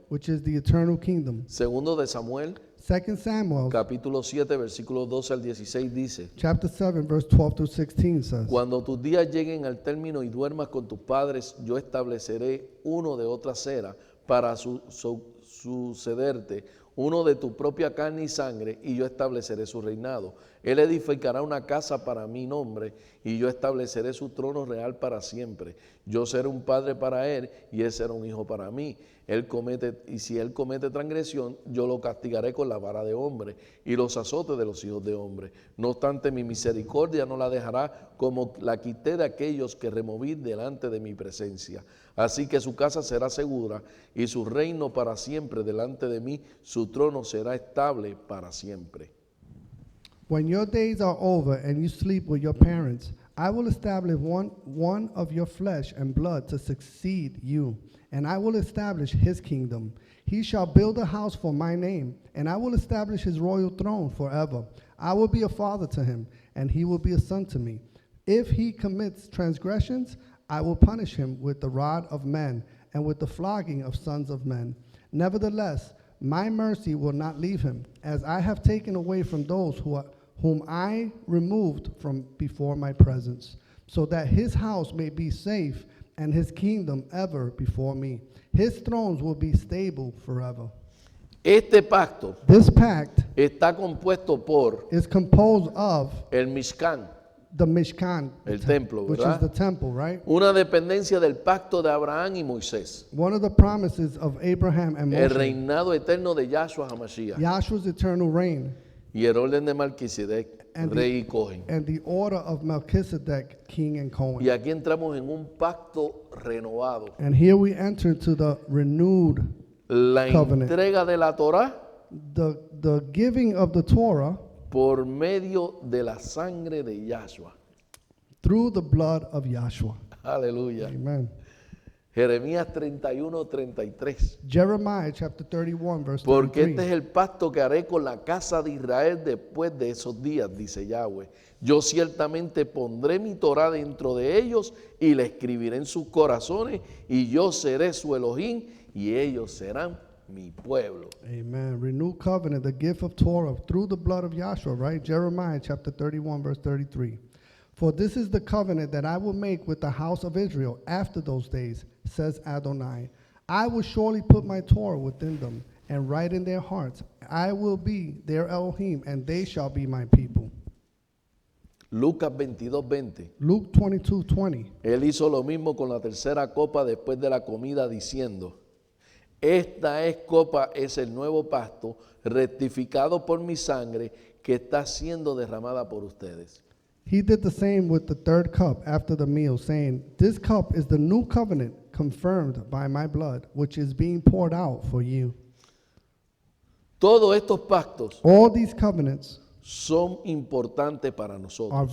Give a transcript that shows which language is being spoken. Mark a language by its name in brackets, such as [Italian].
[English] which is the eternal kingdom. [Spanish] segundo de Samuel, [English] 2 Samuel [Spanish] capítulo 7, versículos 12 al 16 dice, [English] chapter 7, verse 12 through 16 says, [Spanish] cuando tus días lleguen al término y duermas con tus padres, yo estableceré uno de otra cera para sucederte, uno de tu propia carne y sangre, y yo estableceré su reinado. Él edificará una casa para mi nombre, y yo estableceré su trono real para siempre. Yo seré un padre para él, y él será un hijo para mí. Si él comete transgresión, yo lo castigaré con la vara de hombre, y los azotes de los hijos de hombre. No obstante, mi misericordia no la dejará, como la quité de aquellos que removí delante de mi presencia. Así que su casa será segura, y su reino para siempre delante de mí, su trono será estable para siempre. [English] when your days are over and you sleep with your parents, I will establish one of your flesh and blood to succeed you, and I will establish his kingdom. He shall build a house for my name, and I will establish his royal throne forever. I will be a father to him, and he will be a son to me. If he commits transgressions, I will punish him with the rod of men and with the flogging of sons of men. Nevertheless, my mercy will not leave him, as I have taken away from those whom I removed from before my presence, so that his house may be safe and his kingdom ever before me. His thrones will be stable forever. [Spanish] Este pacto [English] This pact [Spanish] está compuesto por [English] is composed of [Spanish] el Mishkan, [English] the Mishkan, [Spanish] el templo, [English] which is [Spanish] ¿verdad? [English] the temple, right? [Spanish] Una dependencia del pacto de Abraham y Moisés, [English] One of the promises of Abraham and [Spanish] el [English] Moshe, [Spanish] reinado eterno de Yahshua HaMashiach [English] Yahshua's eternal reign, [Spanish] y el orden de Melquisedec, [English] And the- [Spanish] rey y Cohen. [English] and the order of Melchizedek, king and Cohen. [Spanish] Y aquí entramos en un pacto renovado. [English] And here we enter to the renewed, [Spanish] La [English] Covenant. [Spanish] entrega de la Torah [English] the giving of the Torah [Spanish] por medio de la sangre de Yahshua. [English] through the blood of Yahshua. [Spanish] Aleluya. [English] Amen. [Spanish] Jeremías 31:33. [English] Jeremiah chapter 31, verse [Spanish] Porque este [English] 33. [Spanish] es el pacto que haré con la casa de Israel después de esos días, dice Yahweh. Yo ciertamente pondré mi Torah dentro de ellos y la escribiré en sus corazones, y yo seré su Elohim y ellos serán mi pueblo. Amen. [English] Renewed covenant, the gift of Torah through the blood of Yahshua, right? Jeremiah chapter 31, verse 33. For this is the covenant that I will make with the house of Israel after those days, says Adonai. I will surely put my Torah within them and write in their hearts. I will be their Elohim, and they shall be my people. [Spanish] Lucas 22:20. [English] Luke 22:20. [Spanish] Él hizo lo mismo con la tercera copa después de la comida, diciendo: Esta copa es el nuevo pacto rectificado por mi sangre que está siendo derramada por ustedes. [English] He did the same with the third cup after the meal, saying, This cup is the new covenant confirmed by my blood, which is being poured out for you. [Spanish] Todos estos pactos [English] All these covenants [Spanish] son importantes para [English] are [Spanish] nosotros,